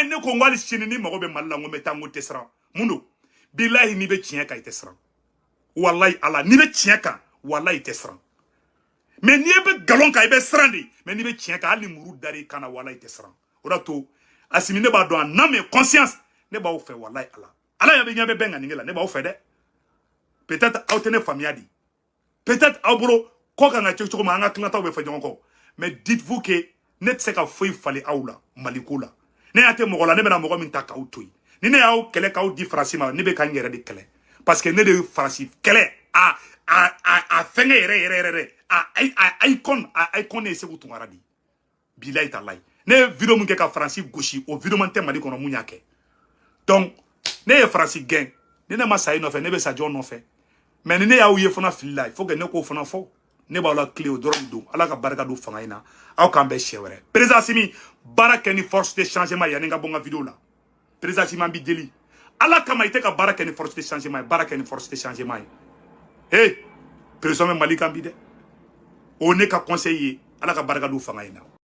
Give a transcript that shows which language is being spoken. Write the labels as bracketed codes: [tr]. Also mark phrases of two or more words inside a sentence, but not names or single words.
[bm] ye ne ko n ko hali sini ni mago bɛ Mali la n ko n bɛ taa n ko tɛ siran mun don bilahi n'i bɛ tiɲɛ kan i tɛ siran wallahi ala n'i bɛ tiɲɛ kan wallahi i tɛ siran mais n'i bɛ galon kan i bɛ siran de mais n'i bɛ tiɲɛ kan hali ni muru dar'i kan na wallahi i tɛ siran o de to Assimi ne b'a dɔn [fr] en âme et conscience [bm] ne b'aw fɛ wallahi ala ɲɛ bɛ bɛn ŋaniŋɛ la ne b'aw fɛ dɛ peut-être aw tɛ ne faamuya di peut-être aw bolo ko kan ka kɛ cogo min an ka tilataw bɛ fɛ ɲɔgɔn kɔ mais [fr] dites-vous que [bm] ne tɛ se ka foyi falen aw la Maliko la ne y'a tɛ mɔgɔ la ne bɛna mɔgɔ min ta k'aw to yen ni ne y'aw kɛlɛ k'aw di Faransi ma ne bɛ ka n yɛrɛ de kɛlɛ [fr] parce que [bm] ne de ye Faransi kɛlɛ a fɛngɛ yɛrɛ a icon ne ye Segu Tunkara di bilahi talahi ne ye vidéo mun kɛ ka Faransi gosi o vidéo man tɛ Mali kɔnɔ mun y'a kɛ donc ne ye Faransi gɛn ni ne ma sa i nɔfɛ ne bɛ sa jɔn nɔfɛ mais ni ne y'aw ye fana fili la [fr] il faut que [bm] ne k'o fana fɔ ne b'aw la clé o dɔrɔn don ala ka barika don fanga in na aw k'an bɛɛ siɲɛ wɛrɛ président Assimi baara kɛ ni [fr] force de changement [bm] yanni n ka bɔ n ka vidéo la président Assimi an b'i deli ala kama i tɛ ka baara kɛ ni [fr] force de changement [bm] ye baara kɛ ni [fr] force de changement [bm] ye hey président bɛ Mali kan bi dɛ o ne ka conseil ye ala ka barika don fanga in na